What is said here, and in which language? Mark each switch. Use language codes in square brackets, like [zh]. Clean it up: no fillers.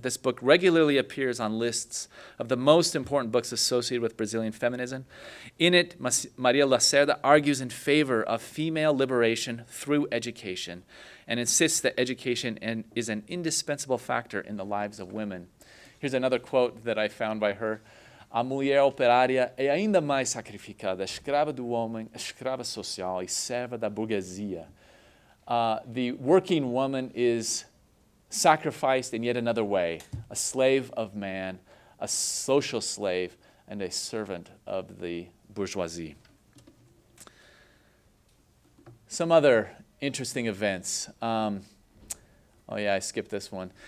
[en] This book regularly appears on lists of the most important books associated with Brazilian feminism. In it, Maria Lacerda argues in favor of female liberation through education and insists that education is an indispensable factor in the lives of women. Here's another quote that I found by her. [pt] A mulher operária é ainda mais sacrificada, escrava do homem, escrava social e serva da burguesia. [en] The working woman is sacrificed in yet another way, a slave of man, a social slave, and a servant of the bourgeoisie. Some other interesting events. Oh yeah, I skipped this one.